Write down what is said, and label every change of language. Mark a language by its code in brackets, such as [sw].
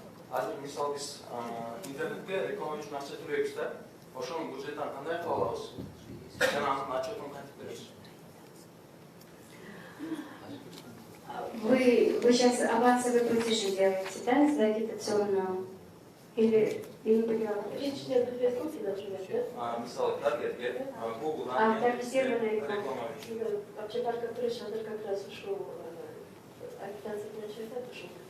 [ky] Азыр мисалы биз интернетке реклама үчүн акча төлөйбүз да. Ошонун бюджеттен кандай кыла алабыз? Жана анын отчетун кантип беребиз? [ru] Вы сейчас авансовые платежи делаете, да, за агитационную? Или не поняла? Речь идет о Фейсбуке, например, да? [ky] Мисалы таргетке, Google'дан [ru] таргетированная [ky] реклама үчүн. [ru] Вообще, Парк Капрыч, он как раз ушел, агитация начала, ушел.